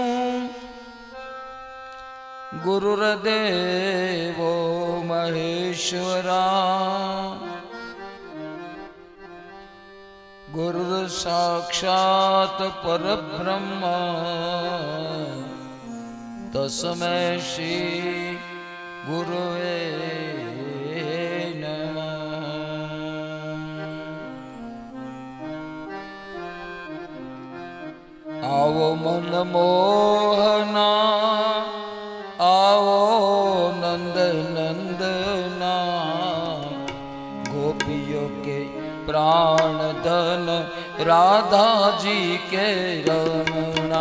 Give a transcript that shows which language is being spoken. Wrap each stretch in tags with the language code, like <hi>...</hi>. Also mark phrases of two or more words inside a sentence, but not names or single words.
<sa>गुरुर्देवो महेश्वरा गुरुर्साक्षात् परब्रह्म तस्मै श्री गुरुवे नमः।</sa> <hi>आवो मनमोहना आओ नंद नंदना गोपियों के प्राण धन राधा जी के रमना।</hi>